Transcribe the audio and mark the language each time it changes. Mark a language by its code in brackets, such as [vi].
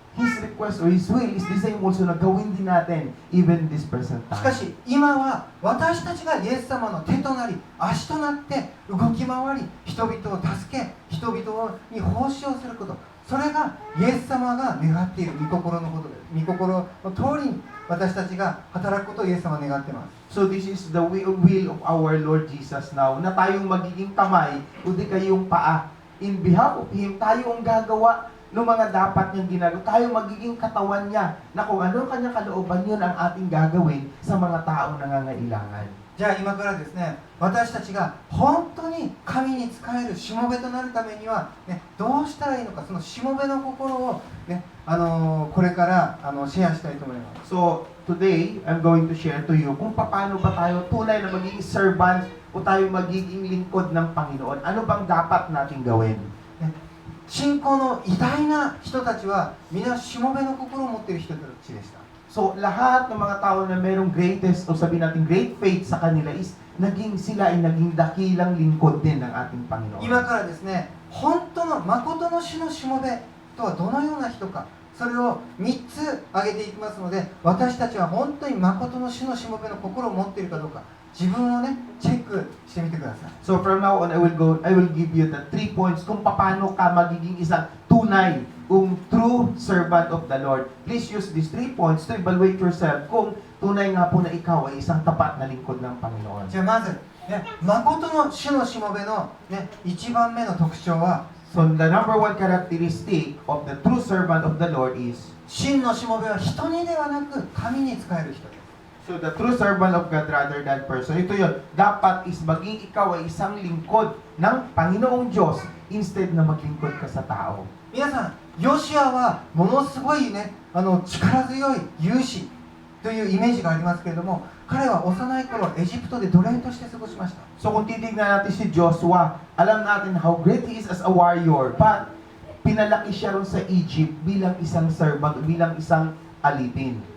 [en] His request or His will is the same also [tl] na gawin din natin [en] even this present [ja] しかし今は私たちがイエス様の手となり足となって動き回り、人々を助け、人々に奉仕をすること、それがイエス様が願っている御心のことです。御心の通りに私たちが働くことをイエス様は願っています。 [en] So, this is the will of our Lord Jesus now, [tl] na tayong magiging kamay o di kayong paa. [en] In behalf of Him, [tl] tayo ang gagawa ng mga dapat niyang ginagawa. Tayo magiging katawan niya na kung ano ang kanyang kalooban, yun ang ating gagawin sa mga taong nangangailangan. [ja] じゃあ今からですね、私たちが本当に神に仕えるしもべとなるためには、ね、どうしたらいいのか、そのしもべの心を、ね、これからシェアしたいと思います。 [en] So, today, I'm going to share to you [tl] kung paano ba tayo tunay na magiging servant o tayo magiging lingkod ng Panginoon. Ano bang dapat nating gawin? [ja] 信仰の偉大な人たちは皆しもべの心を持っている人たちでした。 [tl] So, lahat ng mga tao na mayroong greatest o sabihin natin great faith sa kanila is sila ay naging dakilang lingkod din ng ating Panginoon. [ja] 今からですね、本当の誠の主のしもべとはどのような人か、それを3つ挙げていきますので、私たちは本当に誠の主のしもべの心を持っているかどうか、自分をねチェックしてみてください。 [en] So, from now on, I will give you the 3 points [tl] kung paano ka magiging isang tunay [en] true servant of the Lord. Please use these 3 points to evaluate yourself [tl] kung tunay nga po na ikaw ay isang tapat na lingkod ng Panginoon. [ja] じゃあまず、ね、誠の主のしもべの、ね、1番目の特徴は、 [en] So, the number one characteristic of the true servant of the Lord is [ja] 真のしもべは人にではなく神に仕える人です。 [en] so the true servant of God rather than person. [tl] Ito yun, dapat is maging ikaw ay isang lingkod ng Panginoong Diyos instead na maglingkod ka sa tao. [ja] 皆さん、ヨシアはものすごいね、力強い勇士というイメージがありますけれども、彼は幼い頃エジプトで奴隷として過ごしました。 [tl] So kung titignan natin si Joshua, alam natin [en] how great he is as a warrior, [tl] but pinalaki siya ron sa Egypt bilang isang servant, bilang isang alipin.